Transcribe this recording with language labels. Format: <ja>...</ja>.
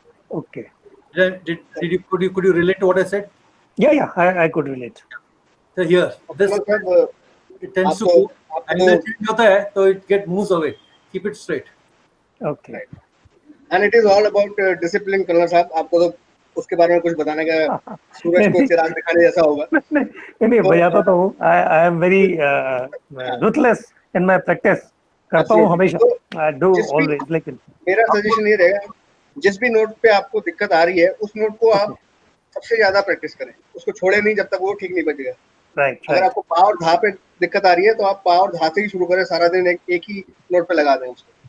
<en>Okay. Could you relate to what I said? Yeah, I could relate. So here, this it tends to go, and then change</en> <hi>hota hai,</hi> <en>so it moves away. Keep it straight. Okay. Right. And it is all about discipline, Colonel sahab.</en> <hi>आपको तो उसके बारे में कुछ बताने का, सूरज को चिराग दिखाने जैसा होगा. नहीं बजाता तो हूँ.</hi> <en>I am very ruthless in my practice.</en> <hi>करता हूँ हमेशा.</hi> <en>I do always.</en> <hi>लेकिन मेरा सजेशन ये रहेगा, जिस भी नोट पे आपको दिक्कत आ रही है, उस नोट को आप सबसे ज्यादा प्रैक्टिस करें. उसको छोड़े नहीं जब तक वो ठीक नहीं बजेगा. अगर आपको पा और धा पे दिक्कत आ रही है, तो आप पा और धा से ही शुरू करें. सारा दिन एक ही नोट पे लगा दें उसको.</hi>